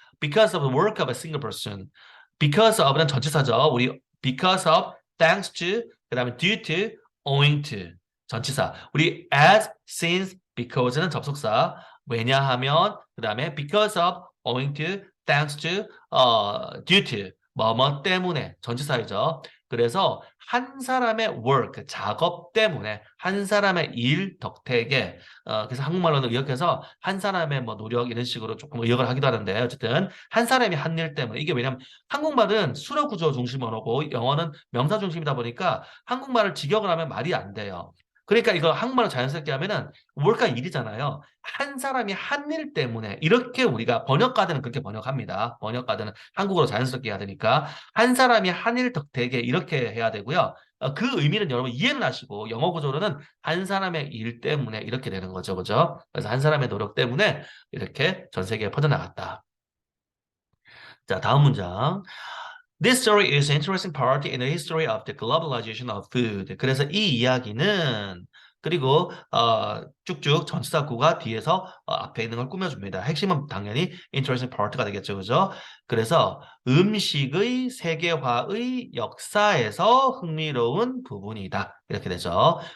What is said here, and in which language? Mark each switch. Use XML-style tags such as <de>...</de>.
<en>Because of the work of a single person.</en> <ko>Because of는 전치사죠. 우리 because of, thanks to, 그 다음에 due to, owing to. 전치사. 우리 as, since, because는 접속사. 왜냐하면, 그 다음에 because of, owing to, thanks to, due to. 뭐뭐 때문에. 전치사이죠. 그래서 한 사람의 work, 작업 때문에 한 사람의 일 덕택에 그래서 한국말로는 의역해서 한 사람의 뭐 노력 이런 식으로 조금 의역을 하기도 하는데 어쨌든 한 사람이 한 일 때문에 이게 왜냐면 한국말은 수로 구조 중심어고 영어는 명사 중심이다 보니까 한국말을 직역을 하면 말이 안 돼요. 그러니까 이거 한국말로 자연스럽게 하면은 work가 일이잖아요. 한 사람이 한 일 때문에 이렇게 우리가 번역가들은 그렇게 번역합니다. 번역가들은 한국어로 자연스럽게 해야 되니까 한 사람이 한 일 덕택에 이렇게 해야 되고요. 그 의미는 여러분 이해는 하시고 영어 구조로는 한 사람의 일 때문에 이렇게 되는 거죠. 그죠? 그래서 한 사람의 노력 때문에 이렇게 전 세계에 퍼져나갔다. 자, 다음 문장.</ko> <en>This story is an interesting part in the history of the globalization of food.</en> <ko>그래서 이 이야기는 그리고 쭉쭉 전치사구가 뒤에서 앞에 있는 걸 꾸며줍니다. 핵심은 당연히 interesting part가 되겠죠, 그죠? 그래서 음식의 세계화의 역사에서 흥미로운 부분이다. 이렇게 되죠.</ko>